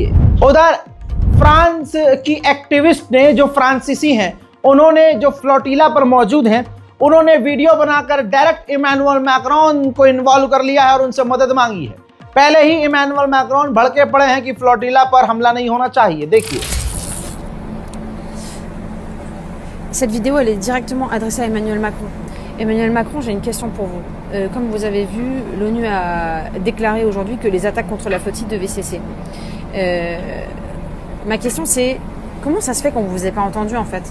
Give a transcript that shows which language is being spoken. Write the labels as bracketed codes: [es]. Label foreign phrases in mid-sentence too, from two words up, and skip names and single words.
[hi] उधर फ्रांस की एक्टिविस्ट ने, जो फ्रांसीसी हैं, उन्होंने जो फ्लोटिला पर मौजूद हैं, उन्होंने वीडियो बनाकर डायरेक्ट इमैनुअल मैक्रोन को इन्वॉल्व कर लिया है और उनसे मदद मांगी है। पहले ही इमैनुअल मैक्रोन भड़के पड़े हैं कि फ्लोटिला पर हमला नहीं होना चाहिए। देखिए। [fr] Cette vidéo, elle est directement adressée à Emmanuel Macron. Emmanuel Macron, j'ai une question pour vous. Comme vous avez vu, l'ONU a déclaré aujourd'hui que les attaques contre la flottille devaient cesser. Ma question, c'est comment ça se fait qu'on ne vous ait pas entendu en fait?